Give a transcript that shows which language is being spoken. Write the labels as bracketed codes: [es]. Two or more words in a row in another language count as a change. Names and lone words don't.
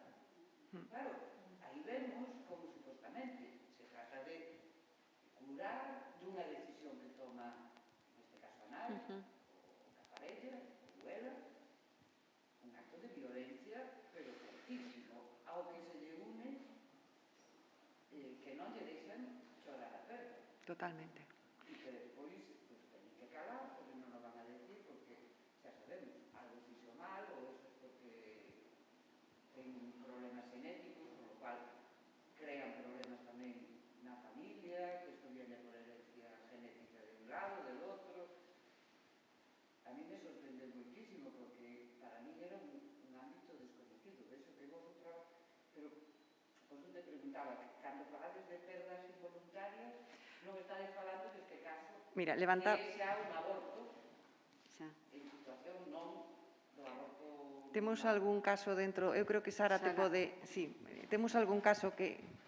[gl] Claro, aí vemos como supostamente se trata de curar dunha decisión que toma, neste caso a nai, ou a parella, ou ela, un acto de violencia, pero fortísimo, ao que se lle une que non lle deixan chorar a perda. Totalmente. E que despois pues, teñen que calar, porque non [es] lo van a decir, [gl] porque xa sabemos, algo fixo mal, ou [es] eso es porque [gl] ten problemas genéticos, [es] con lo cual [gl] crean problemas tamén na familia, que isto [es] viene por herencia genética de un lado, del [gl] outro. [es] A mí me sorprende muchísimo, porque para mí era un ámbito desconocido, de eso que vos trabajo, pero por eso te preguntaba, [gl] cando falades de perdas involuntarias, non estades falando deste caso, Mira, levanta... que é xa un aborto, en situación non do aborto... Temos algún caso dentro, eu creo que Sara te pode... Sí, temos algún caso que...